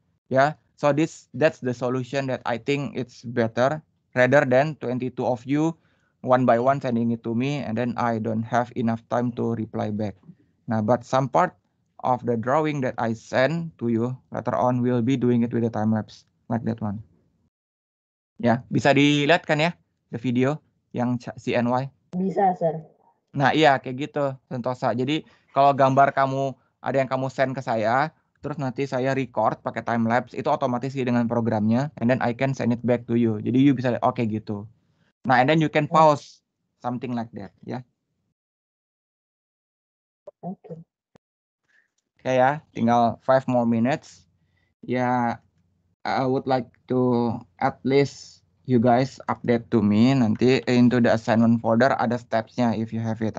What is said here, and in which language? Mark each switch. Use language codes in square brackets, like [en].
[en] Yeah, so that's the solution that I think it's better rather than 22 of you one by one sending it to me and then I don't have enough time to reply back. Now, but some part of the drawing that I send to you later on will be doing it with the time lapse like that one. [id] Ya, bisa dilihat kan ya, the video yang CNY? Bisa, sir. Nah, iya kayak gitu, Sentosa. Jadi kalau gambar kamu ada yang kamu send ke saya, terus nanti saya record pakai time lapse, itu otomatis dengan programnya, [en] and then I can send it back to you. [id] Jadi you bisa lihat, oke gitu. [en] Nah, and then you can pause something like that, ya. [id] Oke. Oke ya, tinggal 5 [en] more minutes. Ya, I would like to at least you guys update to me nanti into the assignment folder [id] ada steps-nya [en] if you have it.